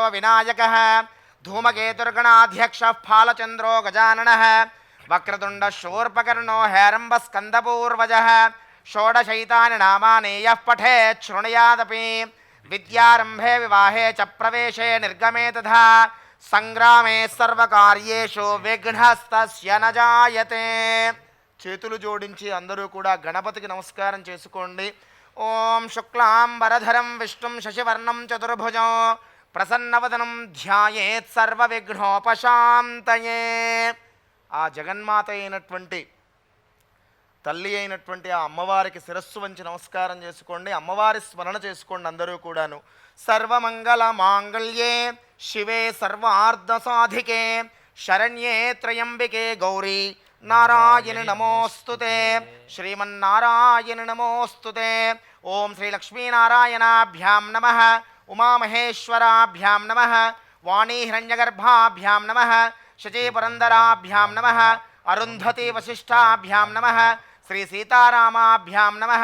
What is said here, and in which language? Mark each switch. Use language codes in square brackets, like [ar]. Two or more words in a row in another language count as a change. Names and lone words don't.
[sa] विनायकः धूमकेतुर्गणाध्यक्षः फालचन्द्रो गजाननः वक्रतुण्डः शूर्पकर्णो हेरम्बस्कन्दपूर्वजः षोडशैतानि नामानि यः पठेत् शृणुयादपि विद्यारम्भे विवाहे च प्रवेशे निर्गमे तथा संग्रामे सर्वकार्येषु विघ्नस्तस्य न जायते [te] చేతులు జోడించి అందరూ కూడా గణపతికి నమస్కారం చేసుకోండి. [sa] ఓం శుక్లాంబరధరం విష్ణుం శశివర్ణం చతుర్భుజం ప్రసన్నవదనం ధ్యాయేత్ సర్వ విఘ్నోపశాంతయే. [te] ఆ జగన్మాత అయినటువంటి తల్లి అయినటువంటి ఆ అమ్మవారికి శిరస్సు వంచి నమస్కారం చేసుకోండి. అమ్మవారి స్మరణ చేసుకోండి అందరూ కూడాను. [sa] సర్వమంగళ మాంగళ్యే శివే సర్వార్ధ సాధికే శరణ్యే త్రయంబికే గౌరీ नारायण नमोस्तुते श्रीमन्नारायण नमोस्तुते. ओम श्री लक्ष्मीनारायणाभ्यां नमः उमामहेश्वराभ्यां नमः वाणी हिरण्यगर्भाभ्यां नमः शचीपुरन्दराभ्यां नमः अरुन्धती वसिष्ठाभ्यां नमः श्री सीतारामाभ्यां नमः.